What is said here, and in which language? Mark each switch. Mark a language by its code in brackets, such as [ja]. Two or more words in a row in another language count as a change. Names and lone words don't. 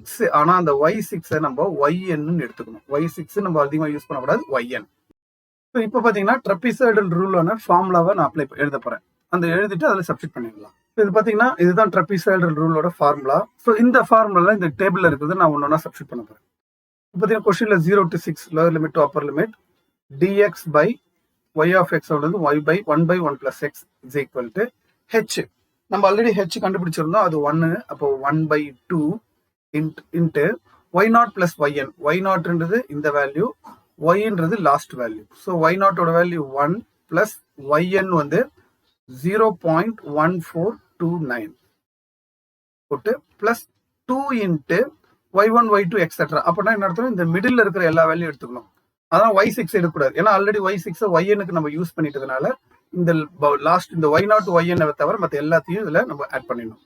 [ta] ஆனா அந்த y6 நம்ம yn எடுத்துக்கணும். y6 நம்ம அதிகமா யூஸ் பண்ணக்கூடாது, yn. இப்போ பாத்தீங்கன்னா [en] trapezoidal rule formula [ta] நான் எழுத போறேன். அந்த எழுதிட்டு அதுல சப்ஸ்டிட் பண்ணிடலாம். இது பாத்தீங்கன்னா இதுதான் [en] trapezoidal rule formula. [ta] ஸோ இந்த ஃபார்முலா இந்த டேபிள்ல இருக்கிறது நான் ஒன்னொன்னா சப்ஸ்டிட் பண்ண போறேன். பாத்தீங்கன்னா கொஸ்டின்ல 0 to 6 [en] lower limit to upper limit dx by y of x [ta] வந்து [en] y by 1 by 1 plus x is equal to h. [ta] நம்ம ஆல்ரெடி h கண்டுபிடிச்சிருந்தோம், அது 1. [en] அப்போ 1 by 2 into y0 plus yn. [ta] y0ன்றது இந்த வேல்யூ, yன்றது லாஸ்ட் வேல்யூ. ஸோ y0ஓட வேல்யூ 1 plus yn வந்து 0.1459. [en] 1429 போட்டு plus 2 into y1 y2 etcetera. [ta] அப்படின்னா என்ன அர்த்தம், இந்த மிடில் இருக்கிற எல்லா வேல்யூ எடுத்துக்கணும். அதான் y6 எடுக்கக்கூடாது, ஏன்னா ஆல்ரெடி y6 yn நம்ம யூஸ் பண்ணிட்டதுனால இந்த லாஸ்ட் இந்த y0 yn தவிர மற்ற எல்லாத்தையும் இதுல நம்ம ஆட் பண்ணிடணும்.